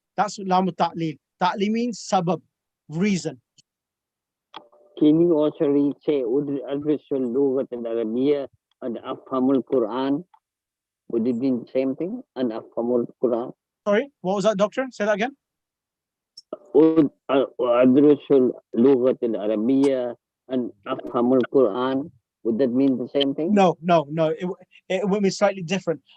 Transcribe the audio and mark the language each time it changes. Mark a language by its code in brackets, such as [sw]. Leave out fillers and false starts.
[en] That's lam ta'lil. Ta'lil means sabab, reason. Can you also say [ar] Adrusu al-lughat al-arabiyya [en] and [ar] afhamul Quran? [en] would it mean the same thing? [ar] An afhamul Quran? [en] Sorry, what was that, doctor? Say that again. [ar] أدرس اللغة العربية أن أفهم القرآن. [en] Would that mean the same thing? No. It will be slightly different.